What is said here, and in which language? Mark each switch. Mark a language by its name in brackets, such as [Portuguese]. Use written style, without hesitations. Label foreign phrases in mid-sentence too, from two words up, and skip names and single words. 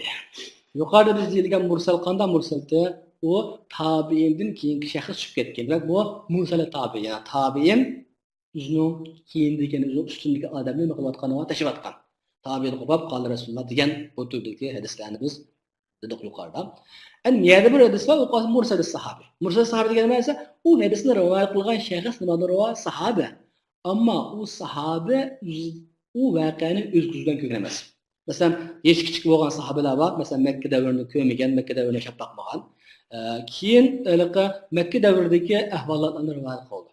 [Uzbek] Yuqorida biz deyilgan mursal qanday mursalda u tabiindan keyingi shaxs chiqib ketgan. Demak, bu mursal tabiin, ya'ni tabiin o'zining keyindagi, o'zining ustundagi odamni nima qilayotgan va tashiyotgan. Tabiin qilib qoldi Rasululloh degan bu turdagi hadislarni biz dedik yuqorida. Endi yana bir hadis var, o mursal sahabi. Mursal sahabi degan nima esa, u hadisni rivoyat qilgan shaxs nimadir va sahabi. Ammo u sahabi u voqeani o'z ko'zidan ko'rgan emas. Masalan, hech kichik bo'lgan sahobalar bor. Masalan, Makka davrini ko'rmagan, Makka davrini yashab boqmagan. Keyin Makka davridagi ahvollarni rivoyat qildi.